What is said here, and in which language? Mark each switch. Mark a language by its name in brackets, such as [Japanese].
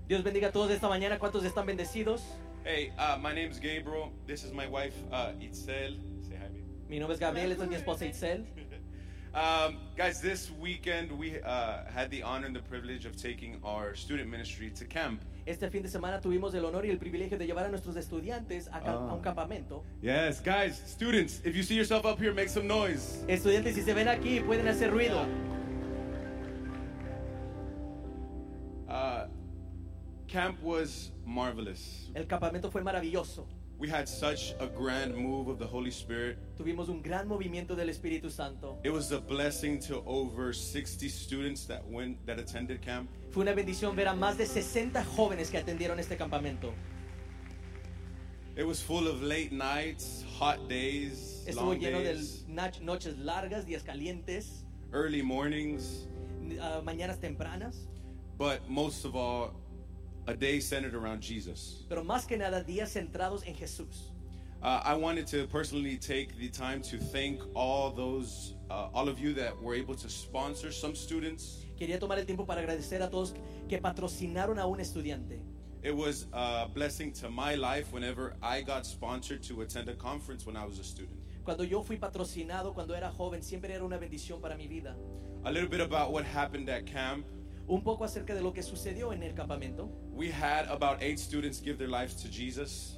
[Spanish] Dios bendiga a todos esta mañana. ¿Cuántos están bendecidos? [English] Hey, my name is Gabriel. This is my wife, Itzel. Say hi, baby. [Spanish] Mi nombre es Gabriel. Esta es mi esposa, Itzel. [English] Guys, this weekend we had the honor and the privilege of taking our student ministry to camp. [Spanish] Este fin de semana tuvimos el honor y el privilegio de llevar a nuestros estudiantes a un campamento. [English] Yes, guys, students, if you see yourself up here, make some noise. [Spanish] Estudiantes, si se ven aquí, pueden hacer ruido. [English] Camp was marvelous. [Spanish] El campamento fue maravilloso. [English] We had such a grand move of the Holy Spirit. [Spanish] Tuvimos un gran movimiento del Espíritu Santo. [English] It was a blessing to over 60 students that went that attended camp. [Spanish] Fue una bendición ver a más de 60 jóvenes que atendieron este campamento. [English] It was full of late nights, hot days, [Spanish] estuvo [English] long [Spanish] lleno [English] days, [Spanish] de noches largas, días calientes, [English] early mornings, [Spanish] mañanas tempranas. [English] But most of all, a day centered around Jesus. [Spanish] Pero más que nada, días centrados en Jesús. [English] I wanted to personally take the time to thank all those, all of you that were able to sponsor some students. [Spanish] Quería tomar el tiempo para agradecer a todos que patrocinaron a un estudiante. [English] It was a blessing to my life whenever I got sponsored to attend a conference when I was a student. [Spanish] Cuando yo fui patrocinado cuando era joven, siempre era una bendición para mi vida. [English] A little bit about what happened at camp. [Spanish] Un poco acerca de lo que sucedió en el campamento. [English] We had about 8 students give their lives to Jesus.